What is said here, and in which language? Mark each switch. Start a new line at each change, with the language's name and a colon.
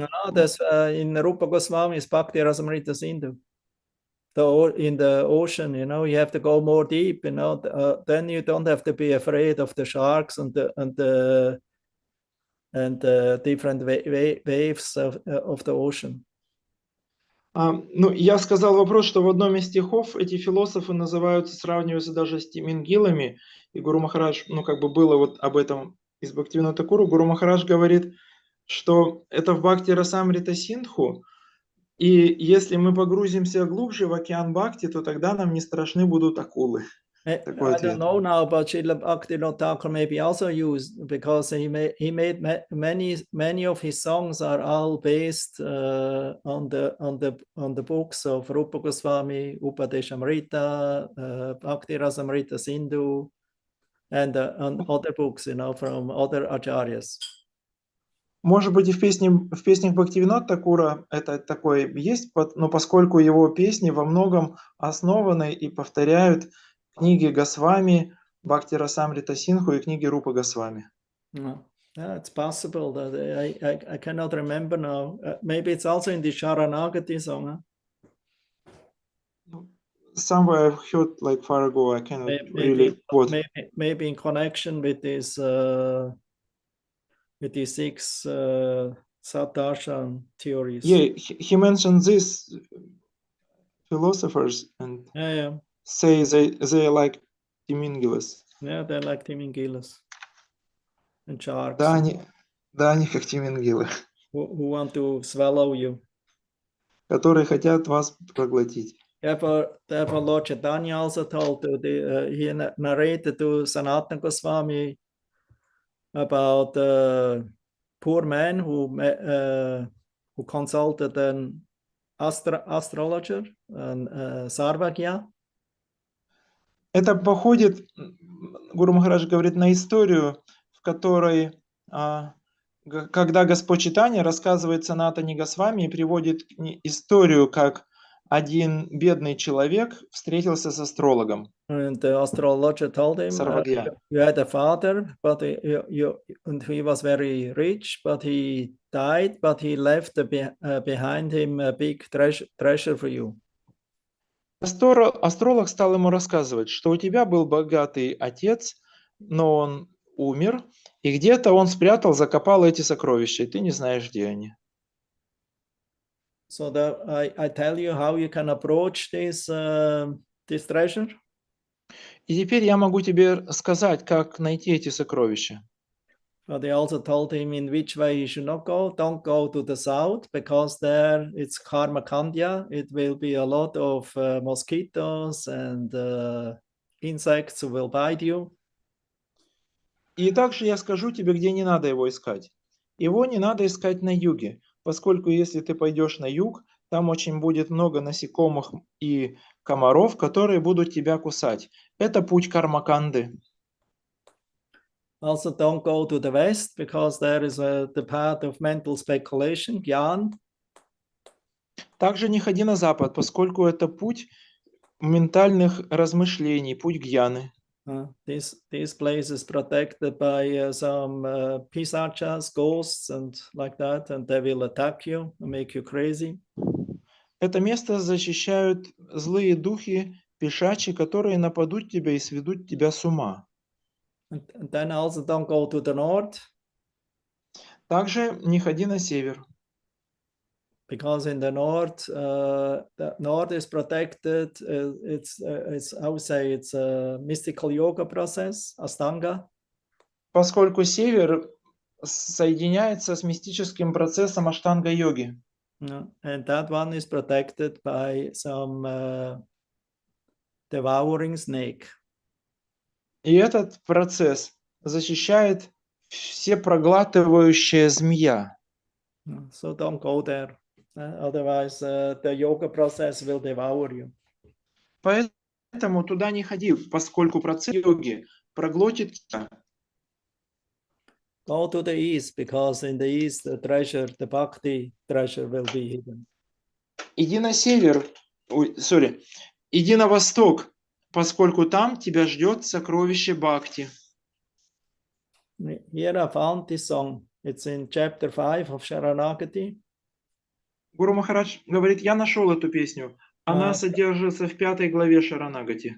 English: No, that's in Rupa Goswami's Bhakti Rasamrita Sindhu. In the ocean, you know, you have to go more deep, you know, then you don't have to be afraid of the sharks and the different waves of the ocean.
Russian: Ну, я сказал вопрос, что в одном из стихов эти философы называются, сравниваются даже с тимингилами, и Гуру Махарадж, ну, как бы было вот об этом из Бхактивинода Тхакура. Гуру Махарадж говорит, что это в Бхакти Расамрита Синдху, и если мы погрузимся глубже в океан Бхакти, то тогда нам не страшны будут акулы.
English: I don't know now, but Srila Bhaktivinoda Thakur maybe also used, because he made many of his songs are all based on the books of Rupa Goswami, Upadeshamrita, Bhakti Rasamrita Sindhu, and on other books, you know, from other acharyas.
Russian: Может быть, и в песнях Бхактивинода Тхакура это такое есть, но поскольку его песни во многом основаны и повторяют книги Госвами, Бхакти Расамрита Синдху и книги Рупы Госвами.
English: Yeah, it's possible that I cannot remember now. Maybe it's also in the Sharanagati song. Huh? Somewhere I've heard like far ago. I cannot really quote. Maybe in connection with this with the 6 Sadarshan theories. Yeah, he mentioned these philosophers and say they are like Timingilas. Yeah, they're like Timingilas and sharks.
Russian: Да, они как Тимингилы.
English: Who want to swallow you.
Russian: Которые хотят вас проглотить.
English: Therefore, Lord Chaitanya also told he narrated to Sanatana Goswami about a poor man who consulted an astrologer, Sarvagya.
Russian: Это походит, Гуру Махарадж говорит, на историю, в которой, когда Господь Чайтанья рассказывает Санатане Госвами и приводит историю, как один бедный человек встретился с астрологом.
English: And the astrologer told him, you had a father, but and he was very rich, but he died, but he left behind him a big treasure for you.
Russian: Астролог стал ему рассказывать, что у тебя был богатый отец, но он умер, и где-то он спрятал, закопал эти сокровища, и ты не знаешь, где они.
English: So I tell you how you can approach this treasure.
Russian: И теперь я могу тебе сказать, как найти эти сокровища.
English: But they also told him in which way he should not go. Don't go to the south, because there it's Karma Kandya. It will be a lot of mosquitoes and insects who will bite you.
Russian: И также я скажу тебе, где не надо его искать. Его не надо искать на юге, поскольку если ты пойдешь на юг, там очень будет много насекомых и комаров, которые будут тебя кусать. Это путь Кармаканды.
English: Also don't go to the west, because there is the path of mental speculation, Gyan.
Russian: Также не ходи на запад, поскольку это путь ментальных размышлений, путь гьяны.
English: These places protected by some pisachas, ghosts, and like that, and they will attack you and make you crazy.
Russian: Это место защищают злые духи, пешачи, которые нападут тебя и сведут тебя с ума.
English: And then also don't go to the north.
Russian: Также не ходи на север.
English: Because in the north is protected. It's I would say it's a mystical yoga process, Astanga.
Russian: Поскольку север соединяется с мистическим процессом аштанга-йоги.
English: And that one is protected by some devouring snake.
Russian: И этот процесс защищает всепроглатывающая змея.
English: So don't go there. Otherwise, the yoga process will devour you.
Russian: Поэтому туда не ходи, поскольку процесс йоги проглотит тебя.
English: Go to the east, because in the east, the treasure, the bhakti treasure will be hidden.
Russian: Иди на север, иди на восток, поскольку там тебя ждет сокровище бхакти.
English: Here I found this song. It's in chapter 5 of Sharanagati.
Russian: Гуру Махарадж говорит, я нашел эту песню. Она содержится в 5 главе Шаранагати.